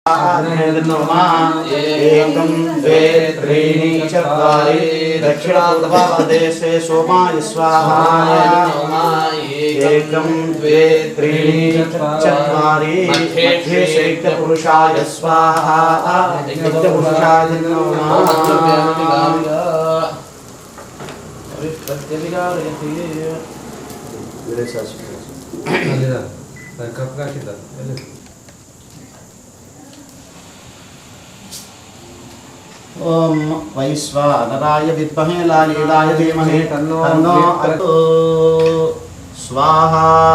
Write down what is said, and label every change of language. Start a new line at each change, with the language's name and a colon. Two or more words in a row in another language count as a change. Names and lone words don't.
Sanskrit: ఏకం ద్వే త్రీణి చత్వారి దక్షిణపూర్వదేశే సోమాయ స్వాహా. ఏకం ద్వే త్రీణి చత్వారి మధ్యే శైత్యపురుషాయ స్వాహా. శైత్యపురుషాయ నమః. ओम वैश्वानराय विद्महे लालीलाय धीमहि तन्नो अस्तु स्वाहा.